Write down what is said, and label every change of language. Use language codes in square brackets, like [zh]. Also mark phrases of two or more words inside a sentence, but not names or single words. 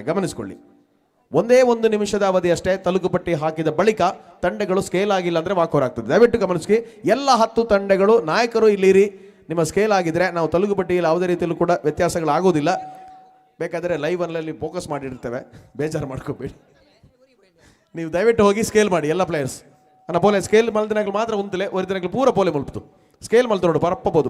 [kn] ಗಮನಿಸ್ಕೊಳ್ಳಿ, ಒಂದೇ ಒಂದು ನಿಮಿಷದ ಅವಧಿ ಅಷ್ಟೇ. ತಲುಕುಪಟ್ಟಿ ಹಾಕಿದ ಬಳಿಕ ತಂಡಗಳು ಸ್ಕೇಲ್ ಆಗಿಲ್ಲ ಅಂದರೆ [en] walk over [kn] ಆಗ್ತದೆ. ದಯವಿಟ್ಟು ಗಮನಿಸಿ, ಎಲ್ಲ 10 ತಂಡಗಳು ನಾಯಕರು ಇಲ್ಲಿರಿ. ನಿಮ್ಮ ಸ್ಕೇಲ್ ಆಗಿದ್ರೆ ನಾವು ತಲುಕುಪಟ್ಟಿಯಲ್ಲಿ ಯಾವುದೇ ರೀತಿಯಲ್ಲೂ ಕೂಡ ವ್ಯತ್ಯಾಸಗಳಾಗೋದಿಲ್ಲ. ಬೇಕಾದರೆ ಲೈವ್ ಅಲ್ಲಿ ಫೋಕಸ್ ಮಾಡಿರ್ತೇವೆ, ಬೇಜಾರು ಮಾಡ್ಕೋಬೇಡಿ. ನೀವು ದಯವಿಟ್ಟು ಹೋಗಿ ಸ್ಕೇಲ್ ಮಾಡಿ ಎಲ್ಲ ಪ್ಲೇಯರ್ಸ್ ಅನ್ನ [tcy] ಪೋಲೆ ಸ್ಕೇಲ್ ಮಲ್ದಿನಾಗಲು ಮಾತ್ರ ಉಂತಲೆ ಒರಿದಿನಾಗಲು ಪೂರ ಪೋಲೆ ಮುಲ್ಪಿತು ಸ್ಕೇಲ್ ಮಲ್ತು ಪರಪ್ಪಬಹುದು.